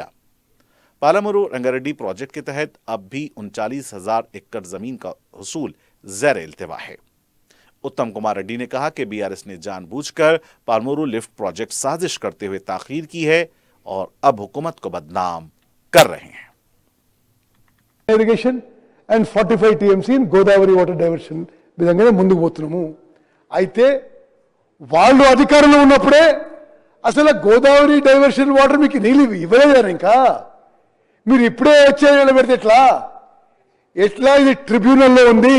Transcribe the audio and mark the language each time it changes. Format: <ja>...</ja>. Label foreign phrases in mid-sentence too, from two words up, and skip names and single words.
<ur>پالامورو رنگاریڈی پروجیکٹ کے تحت اب بھی 39,000 ایکڑ زمین کا حصول زیر التوا ہے۔ اتم کمار ریڈی نے کہا کہ بی آر ایس نے جان بوجھ کر پالامورو لفٹ پروجیکٹ سازش کرتے ہوئے تاخیر کی ہے اور اب حکومت کو بدنام کر رہے ہیں۔</ur> <en>Irrigation and 45 TMC in Godavari water diversion</en> <te>విధంగానే ముందుకు పోతున్నాము। అయితే వాళ్ళు అధికారంలో ఉన్నప్పుడే అసలు గోదావరి</te> <en>diversion water</en> <te>మీకు నీళ్ళు ఇవ్వలేదు ఇంకా, మీరు ఇప్పుడే వచ్చే పెడితే ఎట్లా ఇది ట్రిబ్యునల్లో ఉంది।</te>